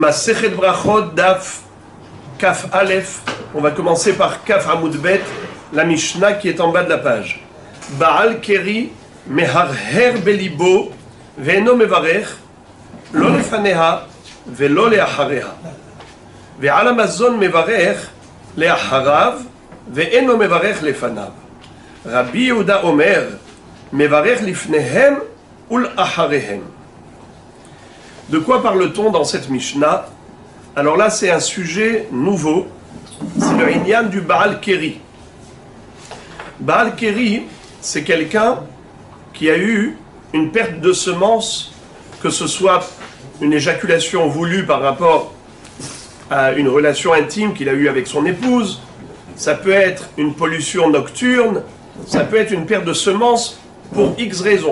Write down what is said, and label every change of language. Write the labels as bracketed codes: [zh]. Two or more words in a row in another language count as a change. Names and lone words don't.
[he] מסכת ברכות, דף, כף אלף. [fr] On va commencer par [he] כ עמוד ב, [fr] la Mishnah qui est en bas de la page. [he] בעל קרי מהרהר בלבו ואינו מברך לא לפניה ולא לאחריה ועל המזון מברך לאחריו ואינו מברך לפניו. רבי יהודה אומר מברך לפניהם ולאחריהם. [fr] De quoi parle-t-on dans cette Mishnah? Alors là, c'est un sujet nouveau. C'est le Inyan du [he] בעל קרי. בעל קרי, [fr] c'est quelqu'un qui a eu une perte de semence, que ce soit une éjaculation voulue par rapport à une relation intime qu'il a eue avec son épouse, ça peut être une pollution nocturne, ça peut être une perte de semence pour X raisons.